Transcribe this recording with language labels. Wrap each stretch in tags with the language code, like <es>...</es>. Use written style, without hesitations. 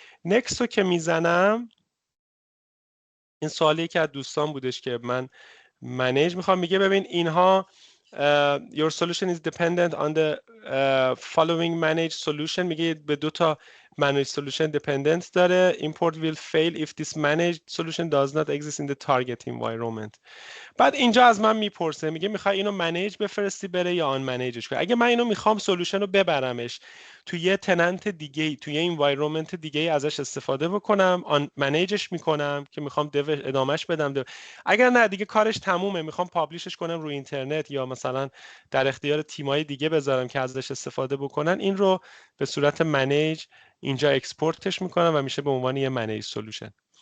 <fa>نکست رو که میزنم، این سوالی که از دوستان بودش که من منیج میخوام، میگه ببین اینها</fa> <en>your solution is dependent on the following managed solution.</en> <fa>میگه به دو تا managed solution dependent داره.</fa> <en>Import will fail if this managed solution does not exist in the target environment.</en> <fa>بعد اینجا از من میپرسه، میگه میخوای اینو منیج بفرستی بره یا آن منیجش کنی. اگه من اینو میخوام سولوشن رو ببرمش توی یه تننت دیگه، توی یه انوایرمنت دیگه ازش استفاده بکنم، آن منیجش میکنم که میخوام ادامهش بدم. اگر نه دیگه کارش تمومه، میخوام پابلیشش کنم روی اینترنت یا مثلا در اختیار تیمای دیگه بذارم که ازش استفاده بکنن، این رو به صورت منیج اینجا اکسپورتش میکنم و میشه به عنوان یه منیج سولوشن.</fa>